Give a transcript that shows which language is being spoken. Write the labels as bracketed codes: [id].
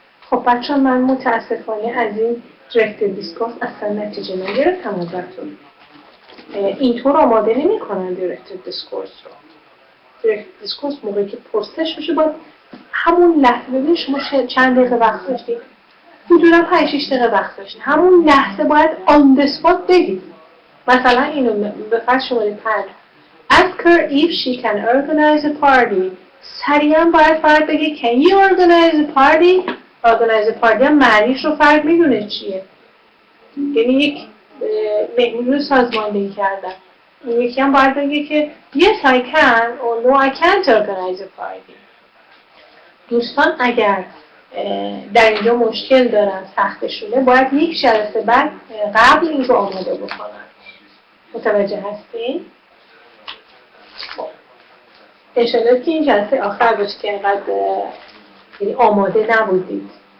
[fa] خب بچه من متاسفانه از این درکت دیسکورس اصلا نتیجه نگرفتم ازتون. اینطور آماده نمی کنن درکت دیسکورس رو. درکت دیسکورس موقعی که پرسش میشه باید همون لحظه ببینید شما چند دقیقه وقت داشتید. حدودا 5-6 دقیقه وقت داشتید. همون لحظه باید آن دسپات بگید. مثلا اینو به فرض شماره 5 [en] Ask her if she can organize a party. [fa] سریعا باید فرد بگه [en] Can you organize a party? Organize a party [fa] هم معنیش رو فرد میدونه چیه. یعنی یک مهمون رو سازماندهی کردن. این یکی هم باید بگه که [en] Yes I can or No I can't organize a party. [fa] دوستان اگر در اینجا مشکل دارن سختشونه باید یک جلسه بعد قبل این رو آماده بکنن. متوجه هستین؟ خب انشالله که این جلسه آخر باشه که اینقدر یعنی آماده نبودید.